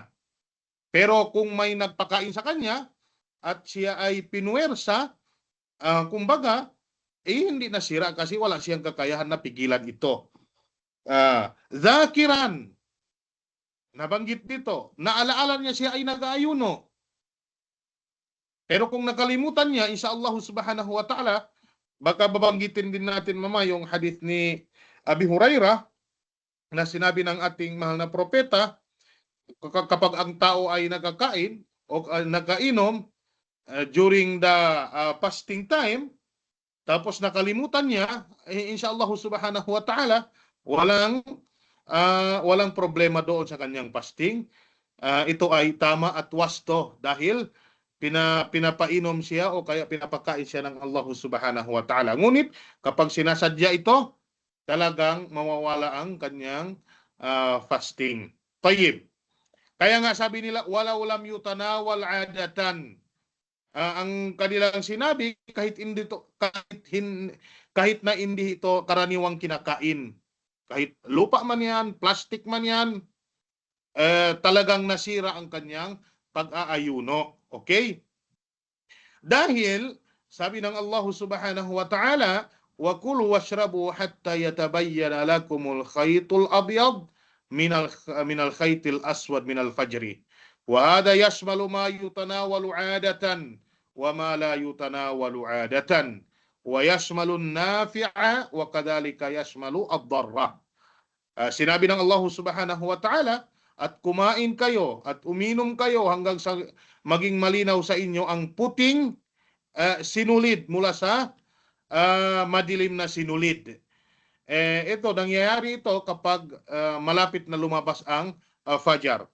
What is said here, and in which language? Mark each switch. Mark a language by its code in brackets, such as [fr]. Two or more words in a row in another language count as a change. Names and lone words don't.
[tl] Pero kung may nagpakain sa kanya at siya ay pinuwersa, kumbaga, hindi nasira kasi wala siyang kakayahan na pigilan ito. Zakiran, nabanggit dito, naalaala niya siya ay nag-aayuno. Pero kung nakalimutan niya, [ar] إن شاء الله سبحانه وتعالى, [tl] baka babanggitin din natin mama yung hadith ni Abi Hurairah na sinabi ng ating mahal na propeta, kapag ang tao ay nagkakain o nagkainom [en] during the fasting time, [tl] tapos nakalimutan niya, [ar] إن شاء الله سبحانه وتعالى, [tl] walang problema doon sa kanyang fasting. Ito ay tama at wasto dahil pinapainom siya o kaya pinapakain siya ng [ar] الله سبحانه وتعالى. [tl] Ngunit kapag sinasadya ito, talagang mawawala ang kanyang fasting. Tayyib. Kaya nga sabi nila, [ar] ولو لم يتناول عادة. [tl] Ang kanilang sinabi, kahit na hindi ito karaniwang kinakain, kahit lupa man yan, plastic man yan, talagang nasira ang kanyang pag-aayuno. Okay? Dahil, sabi ng [ar] الله سبحانه وتعالى, وَكُلُوا وَاشْرَبُوا حَتَّى يَتَبَيَّنَ لَكُمُ الْخَيْطُ الْأَبْيَضُ من الخيط الأسود من الفجر وهذا يشمل ما يتناول عادة وما لا يتناول عادة ويشمل النافع وكذلك يشمل الضرة. [tl] Sinabi ng [ar] الله سبحانه وتعالى, [tl] at kumain kayo at uminom kayo hanggang sa maging malinaw sa inyo ang puting sinulid mula sa madilim na sinulid. Ito, nangyayari ito kapag malapit na lumabas ang fajar.